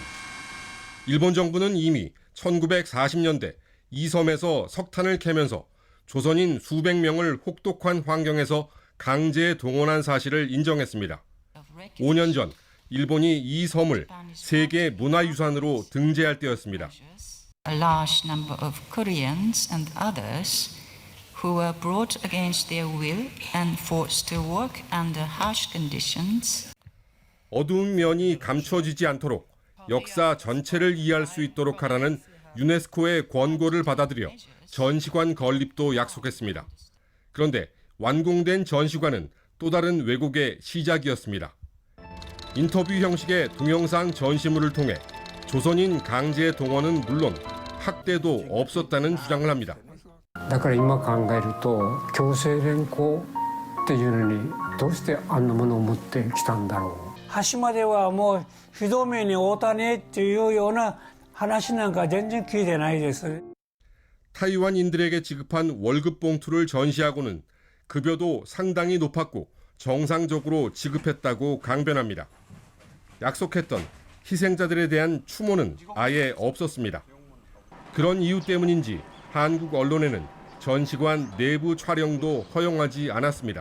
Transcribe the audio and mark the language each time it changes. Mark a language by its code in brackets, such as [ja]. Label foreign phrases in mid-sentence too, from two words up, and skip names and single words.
[ko] 일본 정부는 이미 1940년대 이 섬에서 석탄을 캐면서 조선인 수백 명을 혹독한 환경에서 강제 동원한 사실을 인정했습니다. 5년 전 일본이 이 섬을 세계 문화유산으로 등재할 때였습니다. [en] A large number of Koreans and others who were brought against their will and forced to work under harsh conditions. [ko] 어두운 면이 감춰지지 않도록 역사 전체를 이해할 수 있도록 하라는 유네스코의 권고를 받아들여 전시관 건립도 약속했습니다. 그런데 완공된 전시관은 또 다른 왜곡의 시작이었습니다. 인터뷰 형식의 동영상 전시물을 통해 조선인 강제 동원은 물론 학대도 없었다는 주장을 합니다. [ja] だから今考えると強制連行っていうのにどうしてあんなものを持ってきたんだろう。端ではもうひどめに会うたねっていうような話なんか全然聞いてないです。 [ko] 타이완인들에게 지급한 월급 봉투를 전시하고는 급여도 상당히 높았고 정상적으로 지급했다고 강변합니다. 약속했던 희생자들에 대한 추모는 아예 없었습니다. 그런 이유 때문인지 한국 언론에는 전시관 내부 촬영도 허용하지 않았습니다.